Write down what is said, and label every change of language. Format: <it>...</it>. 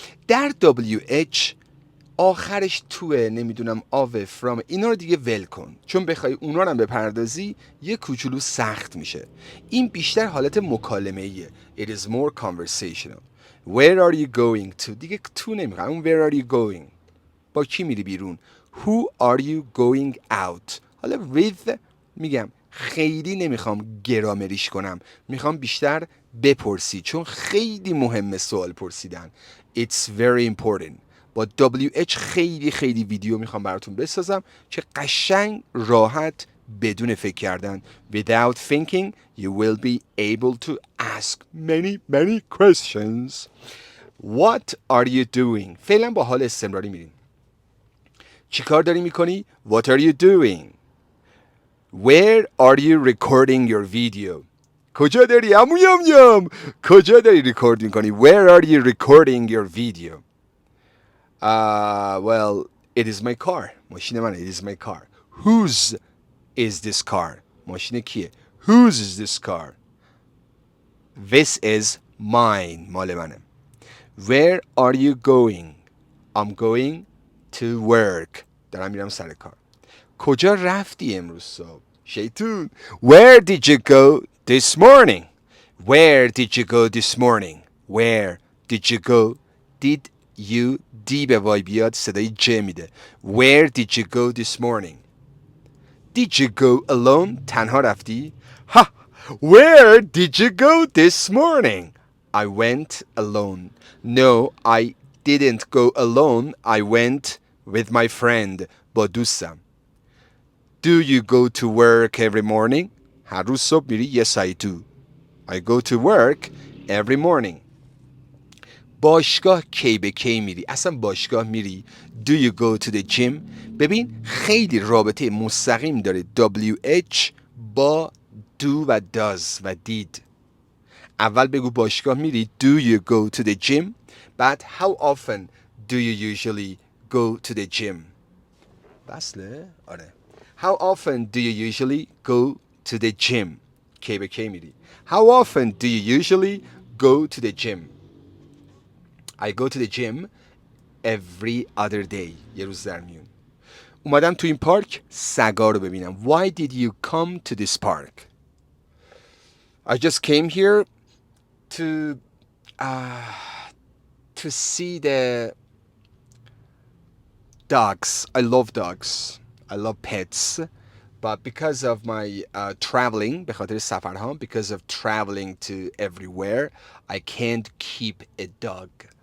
<fa>در WH آخرش توه، نمیدونم آوه، فرام، اینا رو دیگه ول کن، چون بخوای اونا رو هم بپردازی یه کوچولو سخت میشه. این بیشتر حالت مکالمه ایه.</fa> <en>It is more conversational. Where are you going to؟</en> <fa>دیگه تو نمیخوام. اون</fa> <en>where are you going؟</en> <fa>با کی میری بیرون؟</fa> <en>Who are you going out؟</en> <fa>حالا with میگم خیلی نمیخوام گرامریش کنم، میخوام بیشتر بپرسی، چون خیلی مهمه سوال پرسیدن.</fa> <en>It's very important.</en> <fa>با WH خیلی خیلی ویدیو میخوام براتون بسازم که قشنگ راحت بدون فکر کردن</fa> <en>without thinking you will be able to ask many questions. What are you doing؟</en> <fa>فعلا با حال استمراری میریم. چی کار داری میکنی؟</fa> <en>What are you doing؟ Where are you recording your video؟</en> <fa>کجا داری عمو یم یم؟ کجا داری ریکورد میکنی؟</fa> <en>Where are you recording your video؟ Well, it is my car.</en> <fa>ماشین منه.</fa> <en>It is my car. Whose is this car؟</en> <fa>ماشین کیه؟</fa> <en>Whose is this car؟ This is mine.</en> <fa>مال منه.</fa> <en>Where are you going؟ I'm going to work.</en> <fa>دارم میرم سر کار. کجا رفتی امروز صبح؟ شیطون.</fa> <en>Where did you go this morning؟ Where did you go this morning؟ Where did you go؟ did you</en> <fa>دی به وای بیاد صدای ج میده.</fa> <en>Where did you go this morning؟ Did you go alone؟</en> <fa>تنها رفتی؟</fa> <en>Ha! Where did you go this morning؟ I went alone. No, I didn't go alone. I went with my friend.</en> <fa>با دوستم.</fa> <en>Do you go to work every morning؟</en> <fa>هر روز صبح میری؟</fa> <en>Yes, I do. I go to work every morning.</en> <fa>باشگاه کی به کی میری؟ اصلا باشگاه میری؟</fa> <en>Do you go to the gym؟</en> <fa>ببین خیلی رابطه مستقیم داره WH با do و does و did. اول بگو باشگاه میری.</fa> <en>Do you go to the gym؟ بعد how often do you usually go to the gym؟</en> <fa>بسله؟ آره.</fa> <en>How often do you usually go to the gym؟</en> <fa>کی به کی میری؟</fa> <en>How often do you usually go to the gym؟ I go to the gym every other day.</en> <fa>یه روز در میون. اومدم تو این پارک سگا رو ببینم.</fa> <en>Why did you come to this park؟ I just came here to see the dogs. I love dogs. I love pets. But because of my traveling,</en> <fa>به خاطر سفرهام,</fa> <en>because of traveling to everywhere, I can't keep a dog.</en>